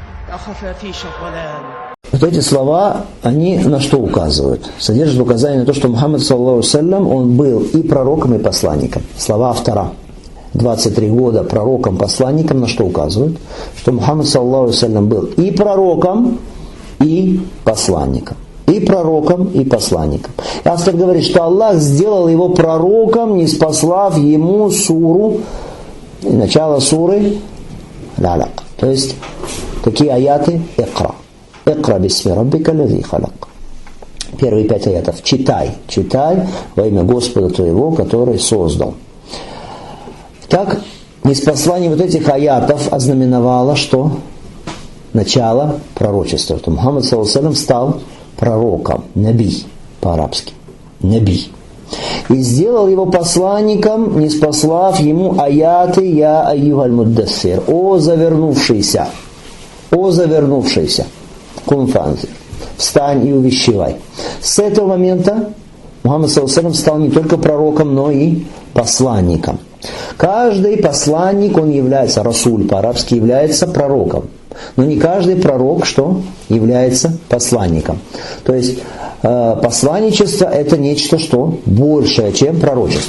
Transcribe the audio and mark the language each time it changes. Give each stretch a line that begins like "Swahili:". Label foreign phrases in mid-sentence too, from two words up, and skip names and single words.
Russian: Вот эти слова, они на что указывают? Содержат указание на то, что Мухаммад,
Arabic: صلى الله عليه وسلم,
Russian: он был и пророком, и посланником. Слова автора. 23 года пророком, посланником, на что указывают? Что Мухаммад,
Arabic: صلى الله عليه وسلم,
Russian: был и пророком, и посланником. И пророком, и посланником. И автор говорит, что Аллах сделал его пророком, не спаслав ему суру, начало суры Аль-Алaq. То есть, такие аяты Икра.
Arabic: اقرأ باسم ربك الذي خلق.
Russian: Первые 5 аятов. Читай во имя Господа твоего, который создал. Так, неспослание вот этих аятов ознаменовало, что начало пророчества. Что Мухаммад,
Arabic: صلى الله عليه وسلم,
Russian: стал пророком. Наби по-арабски. Наби. И сделал его посланником, не спаслав ему аяты
Arabic: «يا أيها المدثر».
Russian: О завернувшийся.
Arabic: قم فأنذر.
Russian: Встань и увещевай. С этого момента Мухаммад,
Arabic: صلى الله عليه وسلم,
Russian: стал не только пророком, но и посланником. Каждый посланник, он является, расуль по-арабски, является пророком. Но не каждый пророк, что является посланником. То есть посланничество это нечто, что большее, чем пророчество.